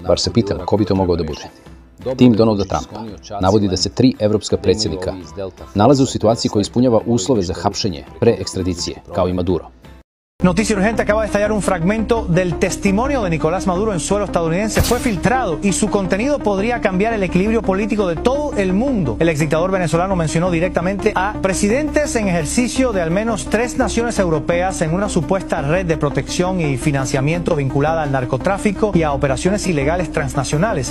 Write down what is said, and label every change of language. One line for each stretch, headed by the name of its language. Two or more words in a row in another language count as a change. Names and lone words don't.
Serbian: bar se pitam ko bi to mogao da bude. Tim Donalda Trumpa navodi da se 3 evropska predsjednika nalaze u situaciji koja ispunjava uslove za hapšenje pre ekstradicije, kao i Maduro.
Spanish: Noticia urgente: acaba de estallar un fragmento del testimonio de Nicolás Maduro en suelo estadounidense. Fue filtrado y su contenido podría cambiar el equilibrio político de todo el mundo. El exdictador venezolano mencionó directamente a presidentes en ejercicio de al menos 3 naciones europeas en una supuesta red de protección y financiamiento vinculada al narcotráfico y a operaciones ilegales transnacionales.